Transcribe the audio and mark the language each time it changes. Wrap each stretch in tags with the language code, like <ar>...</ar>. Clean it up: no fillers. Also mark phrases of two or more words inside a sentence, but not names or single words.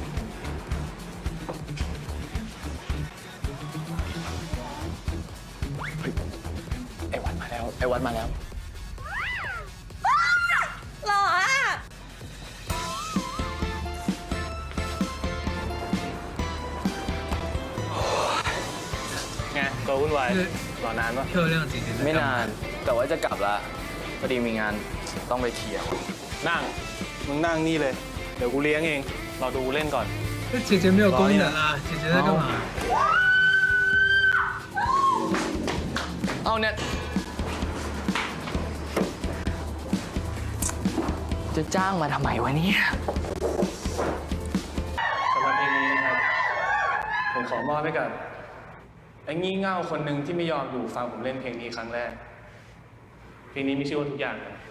<th>ไอ้วัดมาแล้ว ไอ้วัดมาแล้ว หล่ออ่ะ ไงตัววุ่นวายรอนานปะ</th> <zh>漂亮姐姐在</zh> <th>ไม่</th> <zh>干嘛</zh> <th>นาน แต่ว่าจะกลับละพอดีมีงานต้องไปเคลียร์ นั่ง มึงนั่งนี่เลย เดี๋ยวกูเลี้ยงเอง รอดูเล่นก่อน</th> <zh>这姐姐没有功能啊，姐姐在干嘛？</zh> <th>เอาเนี่ยจะจ้างมาทำไมวะเนี่ย สำหรับเพลงนี้นะครับ ผมขอมอบให้กับไอ้งี่เง่าคนหนึ่งที่ไม่ยอมอยู่ฟังผมเล่นเพลงนี้ครั้งแรก เพลงนี้มีชื่อว่าทุกอย่างนะ</th>